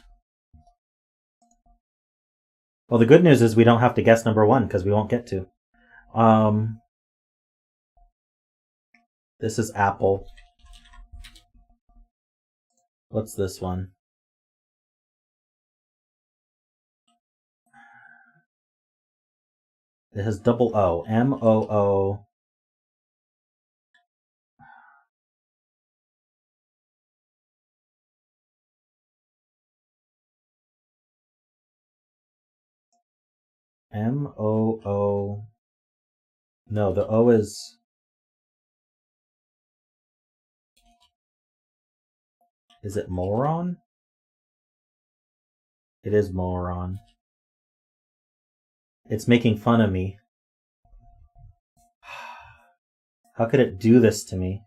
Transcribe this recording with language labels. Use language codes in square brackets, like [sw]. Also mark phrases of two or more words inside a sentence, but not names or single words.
[en] Well, the good news is we don't have to guess number one because we won't get to. This is Apple. What's this one? It has double O. M-O-O. M-O-O. No, the O is... Is it moron? It is moron. It's making fun of me. How could it do this to me?